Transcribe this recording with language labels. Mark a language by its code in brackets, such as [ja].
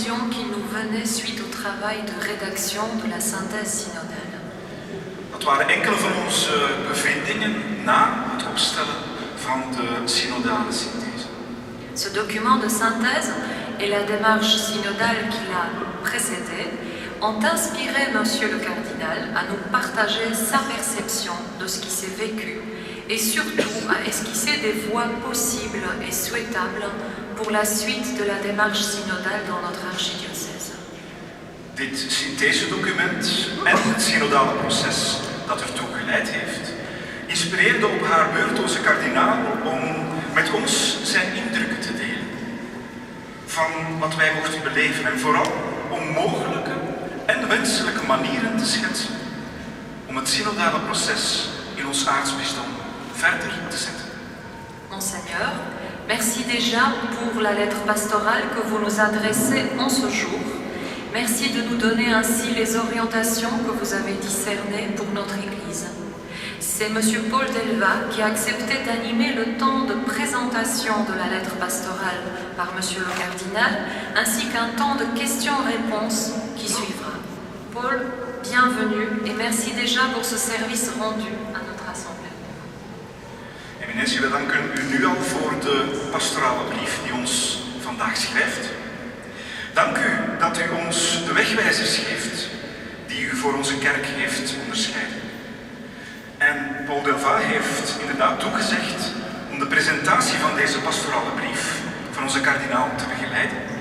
[fr] qui nous venait suite au travail de rédaction de la synthèse synodale. [nl] Dat waren enkele van onze bevindingen na het opstellen van de synodale synthese. [fr] Ce document de synthèse et la démarche synodale qui l'a précédé ont inspiré Monsieur le Cardinal à nous partager sa perception de ce qui s'est vécu et surtout à esquisser des voies possibles et souhaitables pour la suite de la démarche synodale dans notre archidiocèse. [nl] Dit synthesedocument en het synodale proces dat ertoe geleid heeft, inspireerde op haar beurt onze kardinaal om met ons zijn indrukken te delen. Van wat wij mochten beleven en vooral om mogelijke en wenselijke manieren te schetsen om het synodale proces in ons aartsbisdom verder te zetten. [fr] Monseigneur, merci déjà pour la lettre pastorale que vous nous adressez en ce jour. Merci de nous donner ainsi les orientations que vous avez discernées pour notre Église. C'est M. Paul Delva qui a accepté d'animer le temps de présentation de la lettre pastorale par M. le Cardinal, ainsi qu'un temps de questions-réponses qui suivra. Paul, bienvenue et merci déjà pour ce service rendu à notre Assemblée. [nl] Eminentie, we danken u nu al voor de pastorale brief die ons vandaag schrijft. Dank u dat u ons de wegwijzers geeft die u voor onze kerk heeft onderscheiden. En Paul Delva heeft inderdaad toegezegd om de presentatie van deze pastorale brief van onze kardinaal te begeleiden.